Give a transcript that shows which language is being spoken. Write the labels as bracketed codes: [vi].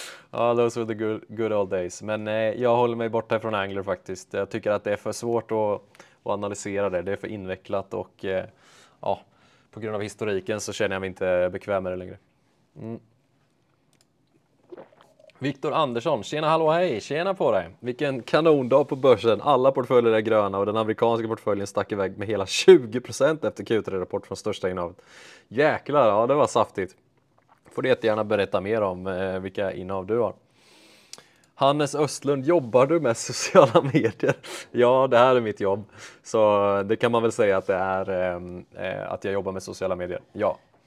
[en] Ja, those were the good old days. [sv] Men jag håller mig borta från Angler faktiskt. Jag tycker att det är för svårt att analysera det. Det är för invecklat och ja, på grund av historiken så känner jag mig inte bekväm med det längre. Viktor Andersson, tjena hallå hej, tjena på dig. Vilken kanondag på börsen, alla portföljer är gröna och den amerikanska portföljen stack iväg med hela 20% efter Q3-rapport från största innehavet. Jäklar, ja det var saftigt. Får du jättegärna berätta mer om vilka innehav du har. Hannes Östlund, jobbar du med sociala medier? Ja, det här är mitt jobb. Så det kan man väl säga att det är att jag jobbar med sociala medier. Ja.